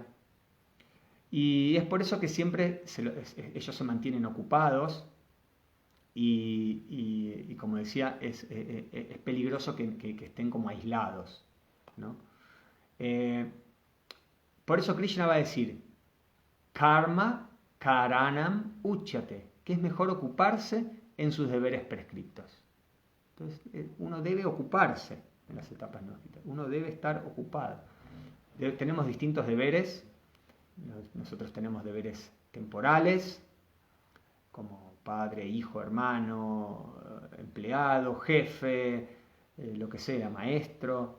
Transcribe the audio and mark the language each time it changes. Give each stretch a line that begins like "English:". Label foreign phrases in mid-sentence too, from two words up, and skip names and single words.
Spanish: Y es por eso que siempre ellos se mantienen ocupados y como decía, es peligroso que estén como aislados, ¿no? Por eso Krishna va a decir,
Sanskrit: कर्म कारणम् उच्यते,
Spanish: que es mejor ocuparse en sus deberes prescriptos. Entonces, uno debe ocuparse en las etapas gnósticas, uno debe estar ocupado. Tenemos distintos deberes, nosotros tenemos deberes temporales, como padre, hijo, hermano, empleado, jefe, lo que sea, maestro.